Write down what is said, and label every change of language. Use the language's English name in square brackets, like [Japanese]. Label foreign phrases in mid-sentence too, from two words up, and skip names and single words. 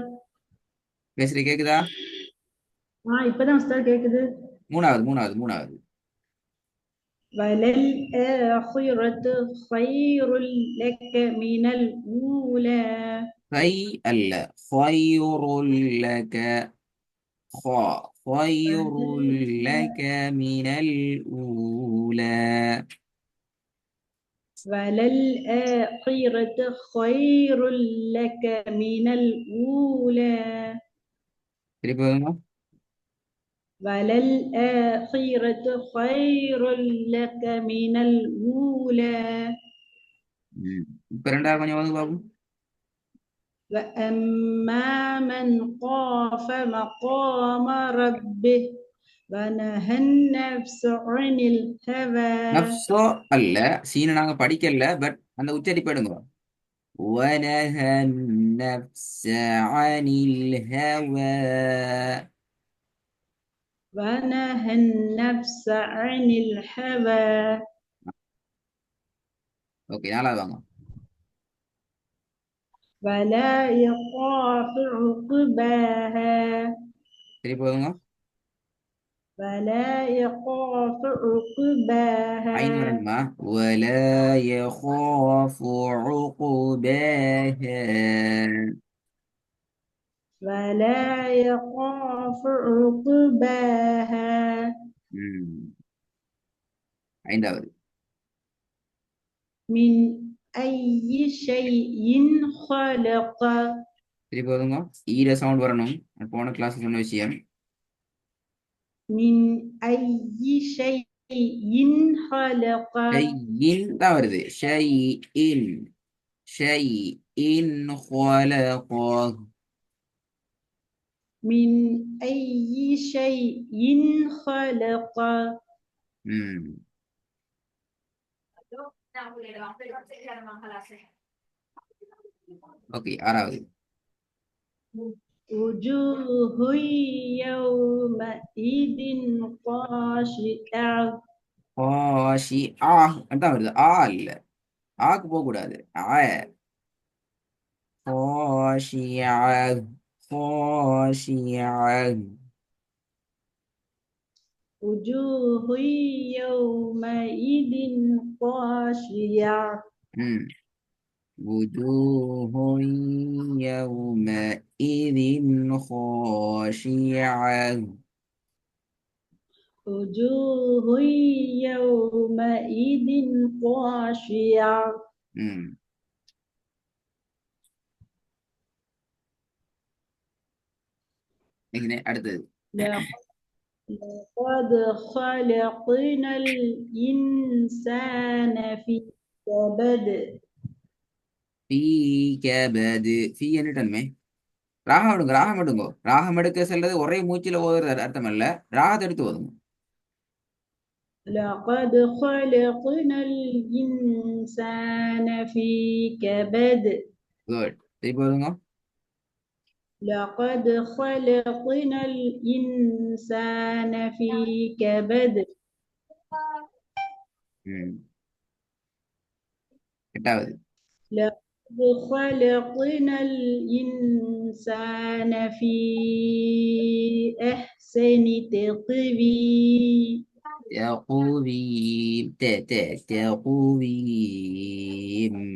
[Tamil] பேசுறது கேக்குதா இப்பதான் أستاذ கேக்குது. மூணாவது [Arabic] وللآخرة خير لك من الأولى. خي அல்ல خير لك خير لك من الأولى وللآخرة خير لك من الأولى. [Tamil] திருப்பி வருங்க [Arabic] وللآخرة خير لك من الأولى. [Tamil] இப்ப ரெண்டாவது கொஞ்சம் வந்து பாப்போம் [Arabic] وأما من خاف مقام ربه ونهى النفس عن الهوى. [Tamil] நப்சோ அல்ல சீனை நாங்க படிக்கல பட் அந்த உச்சரிப்பு எடுங்க [Arabic] ونهى النفس عن الهوى ونهى النفس عن الهوى. [Tamil] ஓகே நாலாவது வாங்க [Arabic] ولا يخاف عقباها. [Tamil] திருப்பி வருங்க [Arabic] ولا يخاف عقباها. عين வரணுமா ولا يخاف عقباها ولا يخاف عقباها. [Tamil] ம். ஐந்தாவது [Arabic] من أي شيء خلق. [Tamil] திருப்பி வருங்க ஈர சவுண்ட் வரணும் போன கிளாஸ் சொன்ன விஷயம் [Arabic] من أي شيء خلق. [Tamil] ஷையின் தான் வருது ஷையின் خلقه [Arabic] من أي شيء خلق. [Tamil] ம் ஓகே ஆறாவது [Arabic] وجوه يومئذ خاشعة. [Tamil] காஷி ஆ தான் வருது ஆ இல்ல ஆக்கு போக கூடாது ஆ [Arabic] خاشعة خاشعة وجوه يومئذ خاشعة. ம் وجوه يومئذ خاشعة وجوه يومئذ خاشعة. [Tamil] ம் அடுத்தது [Arabic] لقد خلقنا الإنسان في كبد. في كبد في [Tamil] என்ன தன்மை ராகம் எடுங்கோ. ராகம் எடுக்க செல்றது ஒரே மூச்சில ஓதுறது அர்த்தம் அல்ல. ராகத்தை எடுத்து ஓதுங்க. [Arabic] لقد خلقنا الإنسان في كبد. [Tamil] குட். திருப்பி ஓதுங்க. [Arabic] لقد خلقنا الإنسان في كبد. [Tamil] ம். எட்டாவது. [Arabic] لقد خلقنا الإنسان في أحسن تقويم. تقويم. تقويم.